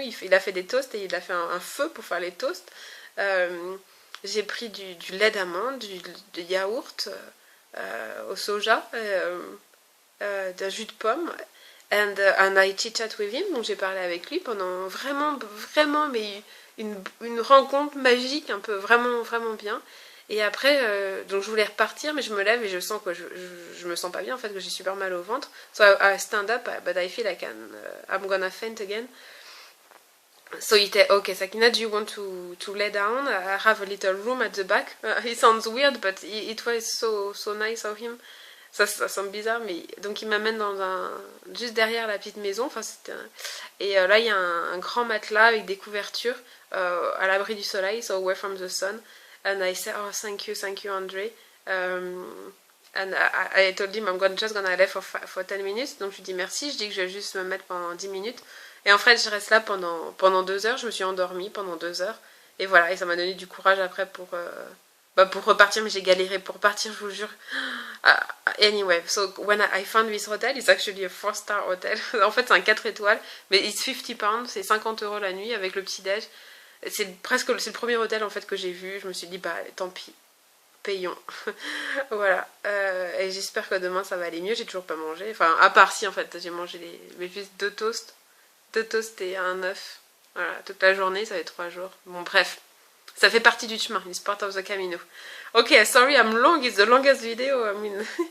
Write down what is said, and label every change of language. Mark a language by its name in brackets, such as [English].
[French] Il a fait des toasts et il a fait un feu pour faire les toasts. J'ai pris du lait d'amande, du yaourt au soja, d'un jus de pomme. [English] And I chit-chat with him, [French] donc j'ai parlé avec lui pendant vraiment, mais une rencontre magique, un peu vraiment bien. Et après, donc je voulais repartir, mais je me lève et je sens que je me sens pas bien, en fait, que j'ai super mal au ventre. [English] So I stand up, but I feel like I'm gonna faint again. So he said, okay, Sakina, do you want to lay down? I have a little room at the back. It sounds weird, but it was so nice of him. [French] Ça semble bizarre, mais donc il m'amène juste derrière la petite maison. Enfin, et là il y a un grand matelas avec des couvertures à l'abri du soleil, [English] so away from the sun. And I said, oh, thank you, Andre. And I told him I'm just gonna leave for 10 minutes. [French] Donc je lui dis merci, je dis que je vais juste me mettre pendant 10 minutes. Et en fait, je reste là pendant 2 heures. Je me suis endormie pendant 2 heures. Et voilà, et ça m'a donné du courage après pour repartir, mais j'ai galéré pour partir, je vous jure. [English] Anyway, so when I found this hotel, it's actually a 4-star hotel. [French] En fait, c'est un 4 étoiles, mais [English] it's 50 pounds, [French] c'est 50 € la nuit avec le petit-déj. C'est le premier hôtel en fait que j'ai vu. Je me suis dit, bah tant pis, payons. Voilà. Et j'espère que demain ça va aller mieux. J'ai toujours pas mangé. Enfin, à part si en fait, j'ai mangé mais juste 2 toasts. 2 toasts et un œuf. Voilà, toute la journée, ça fait 3 jours. Bon, bref. Ça fait partie du chemin, [English] it's part of the camino. Okay, sorry I'm long, it's the longest video, I mean.